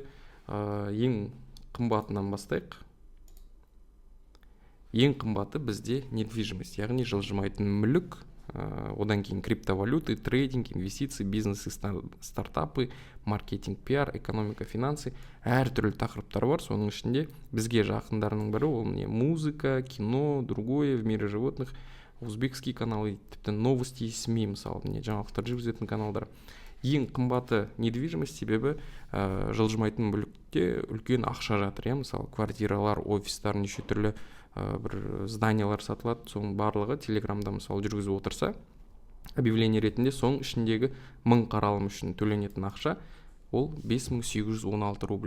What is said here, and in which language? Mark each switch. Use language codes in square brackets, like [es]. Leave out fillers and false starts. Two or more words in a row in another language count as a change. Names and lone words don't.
[kk] Ең қымбатынан бастайық. Ең қымбаты бізде недвижимость, яғни жылжымайтын мүлік, одан кейін [ru] криптовалюты, трейдинг, инвестиции, бизнес, стартапы, маркетинг, пиар, экономика, финансы, [kk] әртүрлі тақырыптар бар. Соның ішінде бізге жақындарының бірі ол музыка, кино, [ru] другое, в мире животных, узбекский каналы, тіпті новости и СМИ, [kk] мысалы, жаңалықтар жүргізетін каналдар. Ең қымбаты недвижимость, себебі жылжымайтын мүлікте үлкен ақша жатыр. Мысалы, квартиралар, офистар, неше түрлі бір зданиялар сатылады. Соның барлығы Телеграмда мысалы жүргізіп отырса, объявление ретінде соның ішіндегі 1000 қаралым үшін төленетін ақша ол 5816 рубль.